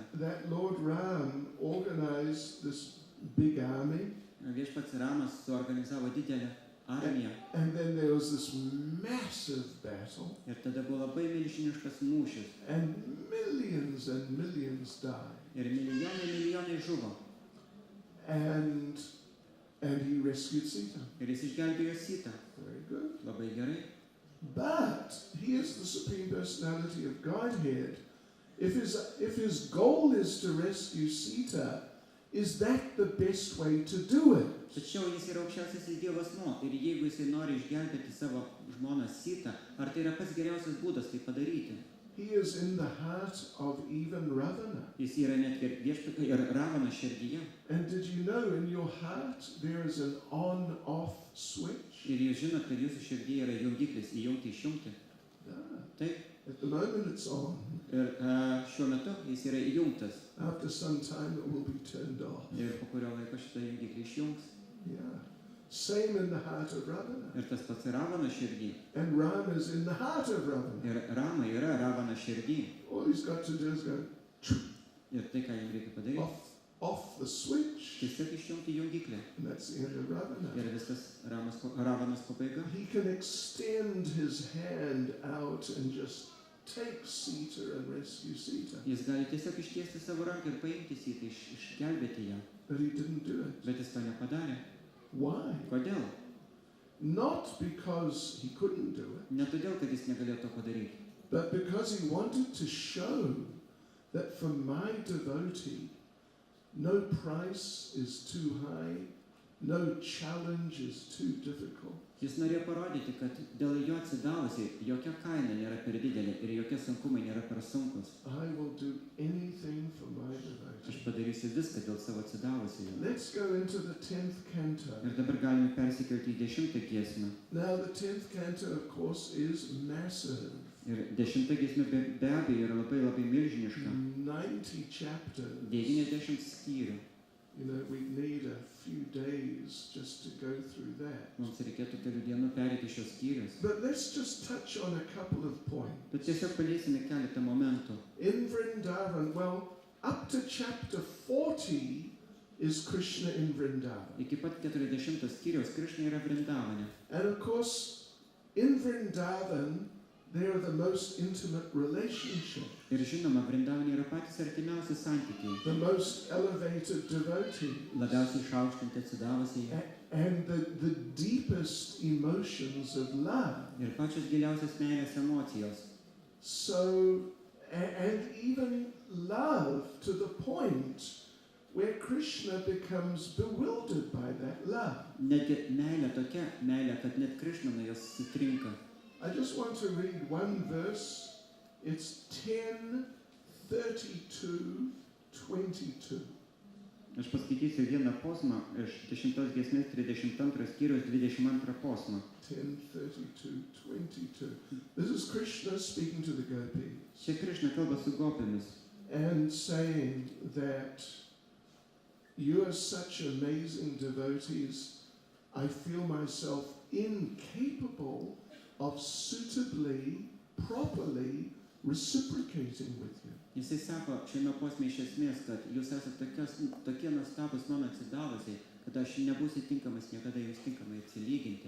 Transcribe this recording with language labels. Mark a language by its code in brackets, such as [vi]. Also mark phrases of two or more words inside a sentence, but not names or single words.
[en] that Lord Ram organized this big army, [lt] viešpats Ramas suorganizavo didelę armiją [en] and then there was this massive battle, [lt] ir tada buvo labai milžiniškas mūšis [en] and millions died. [lt] ir milijonai žuvo [en] And he rescued Sita. [lt] ir jis išgelbėjo Sitą. [en] Very good. [lt] Labai gerai. [en] But he is the Supreme Personality of Godhead. If his goal is to rescue Sita, is that the best way to do it? [lt] Tačiau jis yra aukščiausiasis Dievo asmuo ir jeigu jisai nori išgelbėti savo žmoną Sitą, ar tai yra pats geriausias būdas tai padaryti? [en] He is in the heart of even Ravana. [lt] Jis yra net ir viešpaties ir Ravano širdyje. [en] And did you know in your heart there is an on-off switch? [lt] Ir jūs žinot, kad jūsų širdyje yra jungiklis įjungti išjungti. [en] Yeah. [lt] Taip. [en] At the moment it's on. [lt] Ir šiuo metu jis yra įjungtas. [en] After some time it will be turned off. [lt] Ir po kurio laiko šitą jungiklį išjungs. [en] Yeah. Same in the heart of Ravana. [lt] Ir tas pats Ravano širdį. [en] And Ram is in the heart of Ravana. [lt] Ir Rama yra Ravano širdį. [en] All he's got to do is go [lt] Ir tai, ką jam reikia padaryti, [en] off the switch. [lt] tiesiog išjungti jungiklį. [en] And that's the end of Ravana. [lt] Ir viskas Ravanos pabaiga. [en] He can extend his hand out and just take Sita and rescue Sita. [lt] Jis gali tiesiog ištiesti savo ranką ir paimti Sitą, išgelbėti ją. [en] But he didn't do it. [lt] Bet jis to nepadarė. [en] Why? [lt] Kodėl? [en] Not because he couldn't do it, [lt] Ne todėl, kad jis negalėjo to padaryti, [en] but because he wanted to show that for my devotee, no price is too high, no challenge is too difficult. [lt] Jis norėjo parodyti, kad dėl jo atsidavusiai jokia kaina nėra per didelė ir jokie sunkumai nėra per sunkus. [en] I will do anything for my devotee. [lt] Aš padarysiu viską dėl savo atsidavusiai. [en] Let's go into the 10th canto. [lt] Ir dabar galime persikelti į 10 giesmę. [en] Now the 10th canto, of course, is massive. [lt] Ir 10 giesmė be abejo yra labai milžiniška. [en] 90 chapters. [lt] 90 skyrių. [en] You know, we need a few days just to go through that. [lt] Mums reikėtų kelių dienų perėti šios skyrius. [en] But let's just touch on a couple of points. [lt] Bet tiesiog paliesime keletą momentų. [en] In Vrindavan, well, up to chapter 40 is Krishna in Vrindavan. [lt] Iki pat 40 skyriaus Krišna yra Vrindavane. [en] And of course, in Vrindavan, they are the most intimate relationship, [lt] Ir žinoma, Vrindavane yra patys artimiausi santykiai. [en] the most elevated devotee, [lt] Labiausiai išaukštinti atsidavusiai [en] and the deepest emotions of love. [lt] ir pačios giliausios meilės emocijos. [en] So, and even love to the point where Krishna becomes bewildered by that love. [lt] Netgi meilė tokia meilė, kad net Krišna nuo jos sutrinka. [en] I just want to read one verse. It's 10:32-22. [lt] Aš paskaitysiu vieną posmą iš 10 giesmės 32 skyriaus 22 posmą. 10:32-22. [en] This is Krishna speaking to the gopis [lt] Čia Krišna kalba su gopimis [en] and saying that you are such amazing devotees, I feel myself incapable of suitably, properly reciprocating with you. [lt] Jisai sako šiame posme iš esmės, kad jūs esate tokie nuostabus mano atsidavusiai, kad aš nebūsiu tinkamas niekada jums tinkamai atsilyginti.